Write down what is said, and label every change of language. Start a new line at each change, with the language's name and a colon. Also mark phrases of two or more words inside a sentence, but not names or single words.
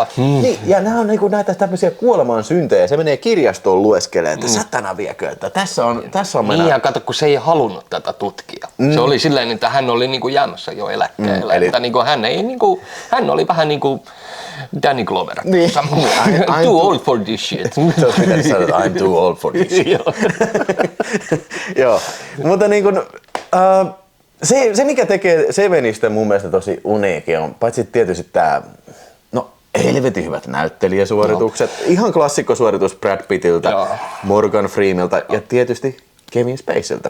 Finnish: Niin, ja nämä on niin kuin näitä tämmöisiä kuoleman syntejä. Se menee kirjastoon lueskelemaan, että satana viekö, että tässä on niin, ja kato, kun se ei halunnut tätä tutkia. Se oli silleen, että hän oli niin kuin jäämässä jo eläkkeelle. Että niin kuin hän ei niin kuin... Hän oli vähän niinku Danny Glover. Niin.
English: I'm too old for this shit.
Finnish: Se olisi pitänyt sanoa, että
English: I'm too old for this shit.
Finnish: Joo, mutta niin kuin, se mikä tekee Sevenistä mun mielestä tosi uniikki on, paitsi tietysti tää, helvetin hyvät näyttelijäsuoritukset, ihan klassikkosuoritus Brad Pittiltä, Morgan Freemanilta ja tietysti Kevin Spaceyltä.